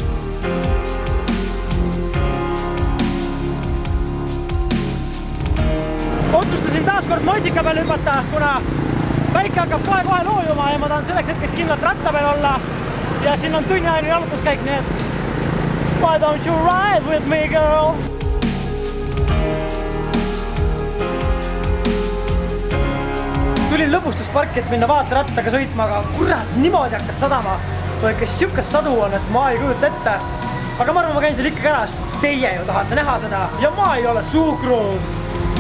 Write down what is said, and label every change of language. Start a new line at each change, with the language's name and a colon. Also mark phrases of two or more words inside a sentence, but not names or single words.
Estonian: Otsustasin taaskord motika peal hüpata, kuna päike hakkab kohe loojuma ja ma tahan selleks hetkeks kindlalt ratta peal olla ja siin on tunniajane jalutuskäik, nii et
English: why don't you ride with me, girl?
Estonian: Tulin lõbustusparki, et minna vaaterattaga sõitma, aga kurat, niimoodi hakkas sadama. Või kes siukest sadu on, et ma ei kujuta ette. Aga ma arvan, ma käin seal ikkagi ära, sest teie ju tahate näha seda ja ma ei ole suukrust.